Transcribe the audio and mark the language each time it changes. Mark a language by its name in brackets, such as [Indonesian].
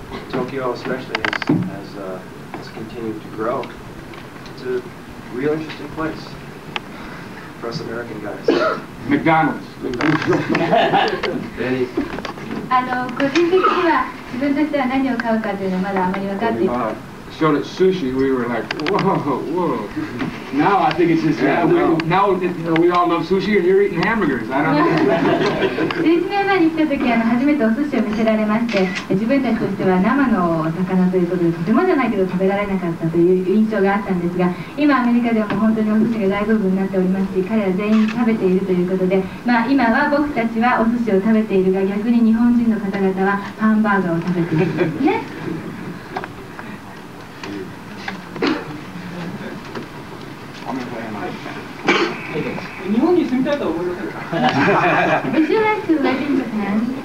[English] Tokyo especially has continued to grow. It's a real interesting place for us American guys. McDonald's. [Japanese] 個人的には自分としては何を買うかというのはまだあまり分かっていない。 [English] Showed us sushi, we were like, whoa. Now I think it's just, now we all love sushi and you're eating hamburgers. I don't know. [Japanese] 11年前に来た時初めてお寿司を見せられまして、自分たちとしては生の魚ということでとてもじゃないけど食べられなかったという印象があったんですが、今アメリカではもう本当にお寿司が大ブームになっておりますし、彼ら全員食べているということで、今は僕たちはお寿司を食べているが、逆に日本人の方々はハンバーガーを食べているんですね。日本に住みたいとは思いませんか？ [English] Would you like to live in Japan?